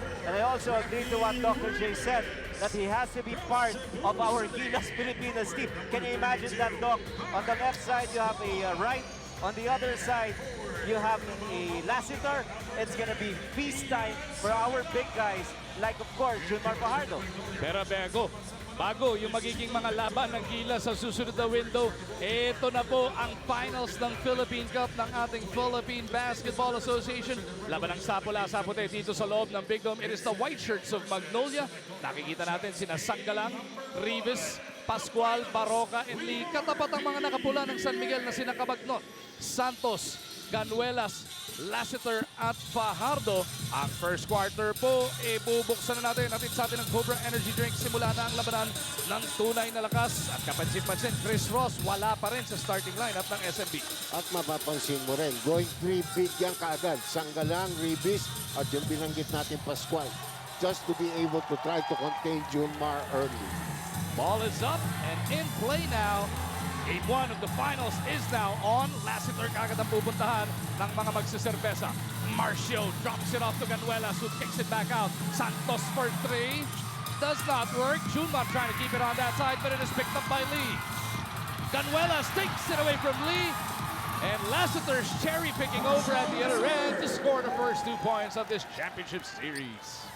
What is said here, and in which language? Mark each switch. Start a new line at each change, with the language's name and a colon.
English: And I also agree to what Dr. J said, that he has to be part of our Gilas Pilipinas team. Can you imagine that, Doc? On the left side, you have a right. On the other side, you have a Lassiter. It's going to be feast time for our big guys, like, of course, Junmar Fajardo.
Filipino: Pero bago yung magiging mga laban ng Gilas sa susunod na window, ito na po ang finals ng Philippine Cup ng ating Philippine Basketball Association. Laban ng sapula-sapote dito sa loob ng Big Dome.
English: It is the white shirts of Magnolia.
Filipino: Nakikita natin sina Sanggalang, Rivas, Pascual, Baroca, and Lee. Katapat ang mga nakapula ng San Miguel na sina Cabagnot, Santos, Ganuelas, Lassiter at Fajardo. Ang first quarter po, bubuksan na natin sa atin ng Cobra Energy Drink. Simula na ang labanan ng tunay na lakas. At kapansin-pansin, Chris Ross wala pa rin sa starting lineup ng SMB. At mapapansin mo rin,
English: going 3 big
Filipino: yan kaagad. Sanggalang, Ribis, at yung binanggit natin Pascual.
English: Just to be able to try to contain Junmar early. Ball is up and in play now. Game 1 of the finals is now on.
Filipino: Lassiter kagad ang pupuntahan ng mga magsiserbesa.
English: Marcio drops it off to Ganuelas, who kicks it back out. Santos for 3. Does not work. Junmar trying to keep it on that side, but it is picked up by Lee. Ganuelas takes it away from Lee. And Lassiter's cherry-picking over at the other end to score the first 2 points of this championship series.